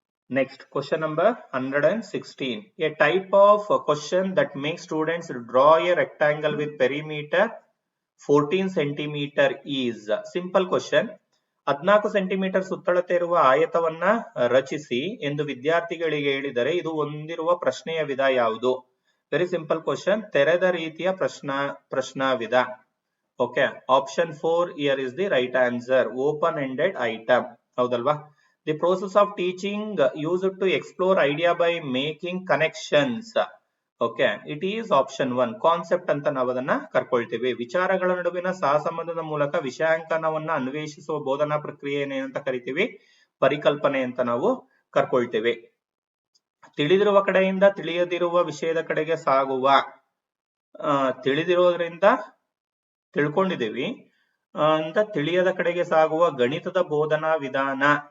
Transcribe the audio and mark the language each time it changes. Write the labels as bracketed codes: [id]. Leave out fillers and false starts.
[en] Next, question number 116. A type of question that makes students draw a rectangle with perimeter 14 centimeter is. Simple question. [kn] 14 centimetre ಸುತ್ತಳತೆ ಇರುವ ಆಯತವನ್ನ ರಚಿಸಿ ಎಂದು ವಿದ್ಯಾರ್ಥಿಗಳಿಗೆ ಹೇಳಿದರೆ ಇದು ಹೊಂದಿರುವ ಪ್ರಶ್ನೆಯ ವಿಧ ಯಾವುದು? [en] Very simple question. [kn] ತೆರೆದ ರೀತಿಯ ಪ್ರಶ್ನಾವಿಧ. [en] Okay, option 4 here is the right answer. Open ended item. ಹೌದಲ್ವಾ? The process of teaching used to explore idea by making connections. Okay, it is option 1. [kn] Concept ಅಂತ ನಾವು ಅದನ್ನ ಕರ್ಕೊಳ್ತೀವಿ. ವಿಚಾರಗಳ ನಡುವಿನ ಸಹಸಂಬಂಧದ ಮೂಲಕ ವಿಷಯಾಂಕನವನ್ನ ಅನ್ವೇಷಿಸುವ ಬೋಧನಾ ಪ್ರಕ್ರಿಯೆ ಏನಂತ ಕರಿತೀವಿ? ಪರಿಕಲ್ಪನೆ ಅಂತ ನಾವು ಕರ್ಕೊಳ್ತೀವಿ. ತಿಳಿದಿರುವ ಕಡೆಯಿಂದ ತಿಳಿಯದಿರುವ ವಿಷಯದ ಕಡೆಗೆ ಸಾಗುವ, ತಿಳಿದಿರೋದ್ರಿಂದ ತಿಳ್ಕೊಂಡಿದ್ದೀವಿ ಅಂತ ತಿಳಿಯದ ಕಡೆಗೆ ಸಾಗುವ ಗಣಿತದ ಬೋಧನಾ ವಿಧಾನ.